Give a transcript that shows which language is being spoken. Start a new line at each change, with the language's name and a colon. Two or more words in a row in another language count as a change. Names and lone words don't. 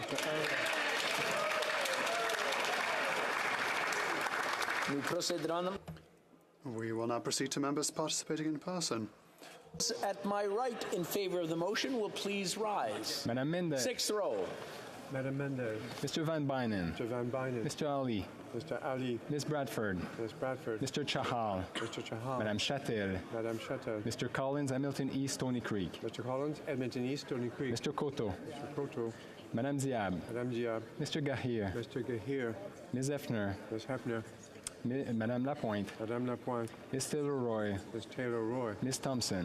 English: We will now proceed to members participating in person. At my right in favor of the motion will please rise. Madame Mendez. Sixth row. Madame Mendez. Mr. Van Bynen. Mr. Van Bynen. Mr. Ali. Mr. Ali. Ms. Bradford. Ms. Bradford. Mr. Chahal. Mr. Chahal. Madame Chatel. Madame Chatel. Mr. Collins, Hamilton East, Stony Creek. Mr. Collins, Edmonton East, Stony Creek. Mr. Koto. Mr. Koto. Madame Diab. Madame Diab. Mr. Gahir. Mr. Gahir. Ms. Hefner. Ms. Hefner. Madame Lapointe. Madame Lapointe. Ms. Taylor-Roy. Ms. Taylor-Roy. Ms. Thompson.